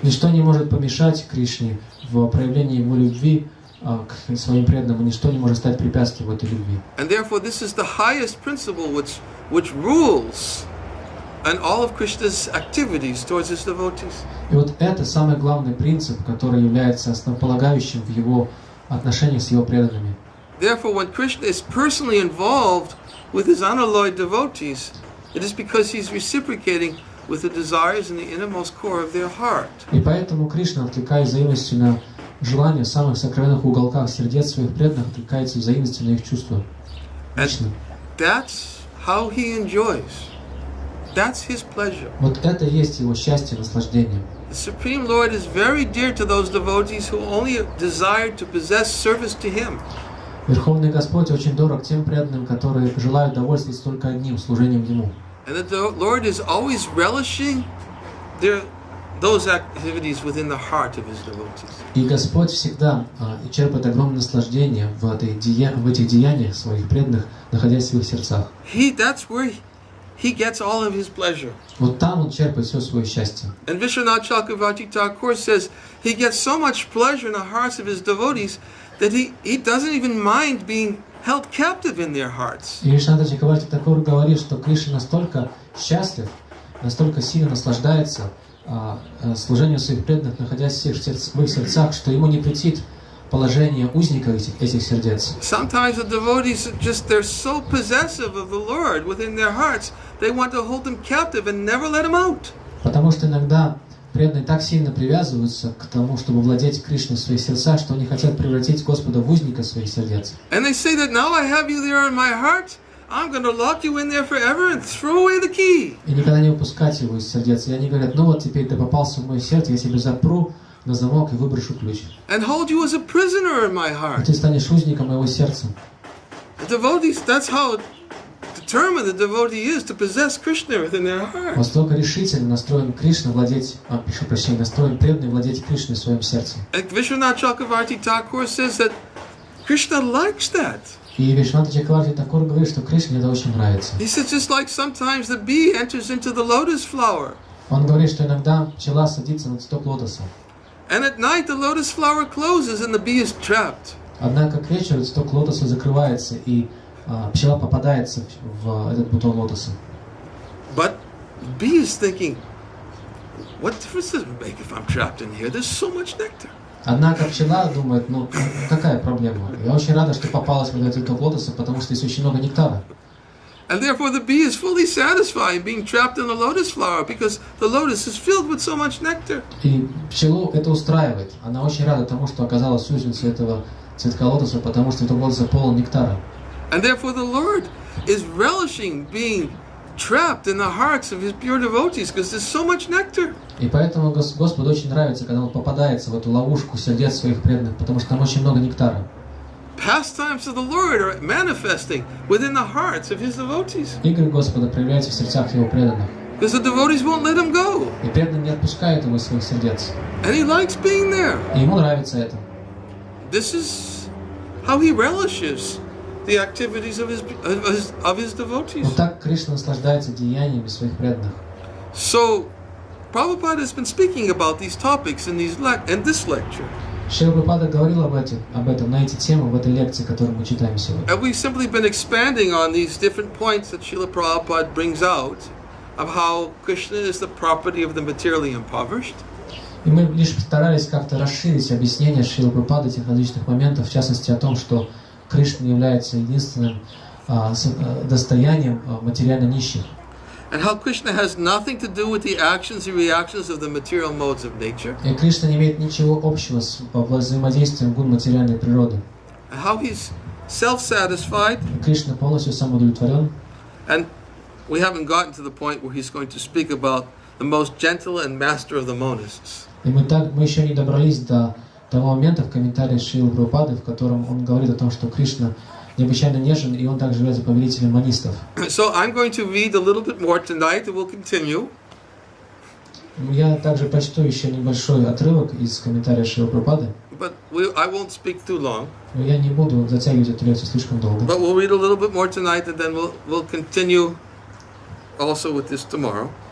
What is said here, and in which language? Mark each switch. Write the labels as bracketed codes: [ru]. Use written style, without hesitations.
[ru] Ничто не может помешать Кришне в проявлении его любви к своим преданным, и ничто не может стать препятствием этой любви. [en] And therefore, this is the highest principle which rules and all of Krishna's activities towards his devotees. [ru] И вот это самый главный принцип, который является основополагающим в его отношениях с его преданными. [en] Therefore, when Krishna is personally involved with his unalloyed devotees, it is because he's reciprocating with the desires in the innermost core of their heart. [ru] И поэтому Кришна, откликаясь взаимностью на желания в самых сокровенных уголках сердец своих преданных, откликается взаимностью на их чувства. Лично. [en] That's how he enjoys. That's his pleasure. [ru] Вот это и есть его счастье, наслаждение. [en] The Supreme Lord is very dear to those devotees who only desire to possess service to him. [ru] Верховный Господь очень дорог тем преданным, которые желают довольствоваться только одним служением Ему. [en] And that the Lord is always relishing those activities within the heart of his devotees. [ru] И Господь всегда черпает огромное наслаждение в этих деяниях своих преданных, находясь в их сердцах. [en] That's where he gets all of his pleasure. [ru] Вот там он черпает все свое счастье. [en] And Vishwanath Chakravarti Thakur says he gets so much pleasure in the hearts of his devotees that he doesn't even mind being held captive in their hearts. [ru] И Вишванат Чакраварти Тхакур говорит, что Кришна настолько счастлив, настолько сильно наслаждается служением своих преданных, находясь в их сердцах, что ему не претит положение узника этих сердец. [en] Sometimes the devotees they're so possessive of the Lord within their hearts, they want to hold him captive and never let him out. [ru] Потому что иногда преданные так сильно привязываются к тому, чтобы владеть Кришной в своих сердцах, что они хотят превратить Господа в узника своих сердец. [en] And they say that now I have you there in my heart, I'm going to lock you in there forever and throw away the key. [ru] И никогда не выпускать его из сердец. И они говорят, ну вот теперь ты попался в мое сердце, я тебя запру на замок и выброшу ключ. [en] And hold you as a prisoner in my [ru] И [en] heart. [ru] ты станешь узником моего сердца. [en] The devotees, that's how determined the devotee is to possess Krishna within their heart. [ru] Настолько решительно настроен Кришна владеть, настроен преданный владеть Кришной в своем сердце. [en] And Vishwanath Chakravarti Thakur says that Krishna likes that. [ru] И Вишванат Чакраварти Тхакур говорит, что Кришне это очень нравится. [en] He says just like sometimes the bee enters into the lotus flower. [ru] Он говорит, что иногда пчела садится на цветок лотоса. [en] And at night the lotus flower closes and the bee is trapped. [ru] Однако к вечеру цветок лотоса закрывается, и пчела попадается в этот бутон лотоса. [en] But the bee is thinking, what difference does it make if I'm trapped in here? There's so much nectar. [ru] Однако пчела думает, ну какая проблема? Я очень рада, что попалась в этот цветок лотоса, потому что здесь очень много нектара. [en] And therefore the bee is fully satisfied being trapped in the lotus flower because the lotus is filled with so much nectar. [ru] И пчелу это устраивает. Она очень рада тому, что оказалась узницей этого цветка лотоса, потому что цветок лотоса полон нектара. [en] And therefore the Lord is relishing being trapped in the hearts of His pure devotees because there's so much nectar. [ru] И поэтому Господу очень нравится, когда Он попадается в эту ловушку сердец своих преданных, потому что там очень много нектара. [en] Pastimes of the Lord are manifesting within the hearts of His devotees. [ru] Игры Господа проявляются в сердцах Его преданных. [en] Because the devotees won't let Him go. [ru] И преданные не отпускают Его из своих сердец. [en] And He likes being there. [ru] И Ему нравится это. [en] This is how He relishes the activities of His devotees. [ru] Вот так Кришна наслаждается деяниями своих преданных. [en] So, Prabhupada has been speaking about these topics in this lecture. [ru] Шрила Прабхупада говорил об этом на эти темы в этой лекции, которую мы читаем сегодня. [en] And we've simply been expanding on these different points that Srila Prabhupada brings out of how Krishna is the property of the materially impoverished. [ru] И мы лишь старались как-то расширить объяснение Шрилы Прабхупады этих различных моментов, в частности о том, что Кришна является единственным достоянием материально нищих. [en] And how Krishna has nothing to do with the actions and reactions of the material modes of nature. [ru] И Кришна не имеет ничего общего с взаимодействием гун материальной природы. [en] And how He's self-satisfied. [ru] Кришна полностью самоудовлетворен. [en] And we haven't gotten to the point where He's going to speak about the most gentle and master of the monists. [ru] И мы еще не добрались до того момента в комментарии Шрилы Прабхупады, в котором он говорит о том, что Кришна необычайно нежен, и он также является повелителем монистов. [en] So I'm going to read a little bit more tonight, and we'll continue. [ru] Я также прочту еще небольшой отрывок из комментария Шрилы Прабхупады. [en] But I won't speak too long. [ru] Но я не буду затягивать эту лекцию слишком долго. [en] But we'll read a little bit more tonight, and then we'll continue also with this tomorrow.